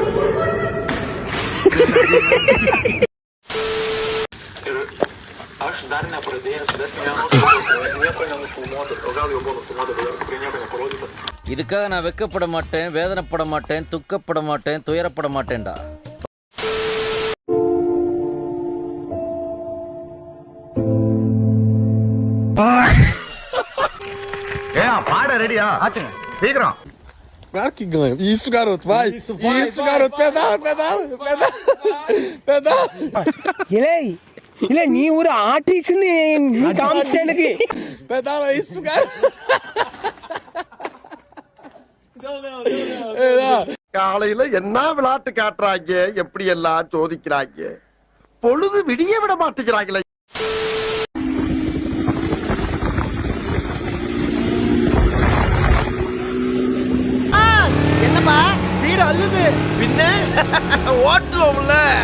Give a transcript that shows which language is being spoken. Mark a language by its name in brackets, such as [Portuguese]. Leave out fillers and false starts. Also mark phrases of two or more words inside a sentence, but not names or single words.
[Tamil] இதுக்காக நான் வெக்கப்பட மாட்டேன், வேதனைப்பட மாட்டேன், துக்கப்பட மாட்டேன், துயரப்பட மாட்டேன்டா. பாட ரெடியா சீக்கிரம். [Portuguese] Isso, garoto, vai. Isso, garoto, pedala, pedala, pedala, pedala. [Tamil] இல்ல நீ ஒரு ஆர்டிஸ்ட்னு நீ காமிச்சிட்ட எனக்கு. [Portuguese] Pedala isso, cara. [Tamil] காலையில என்ன விளையாட்டு காட்டுறாங்க, எப்படி எல்லாம் சோதிக்கிறாங்க, பொழுது விடிய விட மாட்டேங்கிறாங்களே. என்னப்பா வீடு அள்ளுது, பின்ன ஓட்டுவோம்ல.